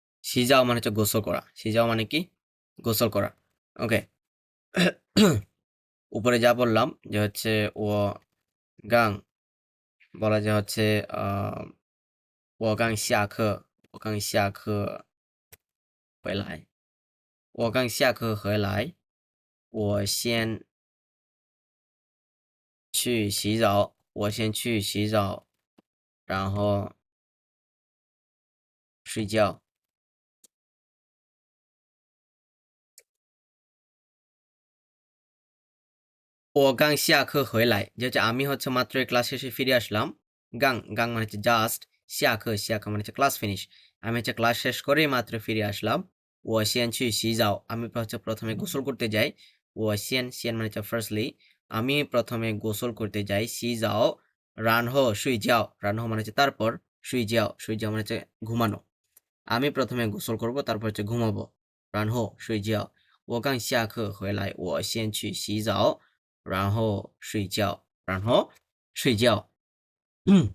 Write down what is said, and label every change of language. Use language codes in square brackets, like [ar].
[bn] সিজাও মানে হচ্ছে গোসল করা সিজাও মানে কি গোসল করা ওকে উপরে যা বললাম যে হচ্ছে ও গাং বলা যায় হচ্ছে [zh] 我刚下课我刚下课回来我刚下课回来我先去洗澡，我先去洗澡，然后睡觉。我刚下课回来， [bn] যেটা আমি হচ্ছে মাত্র ক্লাস শেষে ফিরে আসলাম। গাং মানে হচ্ছে জাস্ট,下课মানে হচ্ছে ক্লাস ফিনিশ। আমি হচ্ছে ক্লাস শেষ করেই মাত্র ফিরে আসলাম। [zh] 我先去洗澡, [bn] আমি হচ্ছে প্রথমে গোসল করতে যাই। 我先 মানে হচ্ছে ফার্স্টলি, আমি প্রথমে গোসল করতে যাই। 洗澡 [zh] 然后睡觉 [bn] মানে হচ্ছে তারপর, 睡觉 মানে হচ্ছে ঘুমানো। আমি প্রথমে গোসল করব, তারপর হচ্ছে ঘুমাবো। [zh] 然后睡觉我刚下课回来，我先去洗澡，然后睡觉。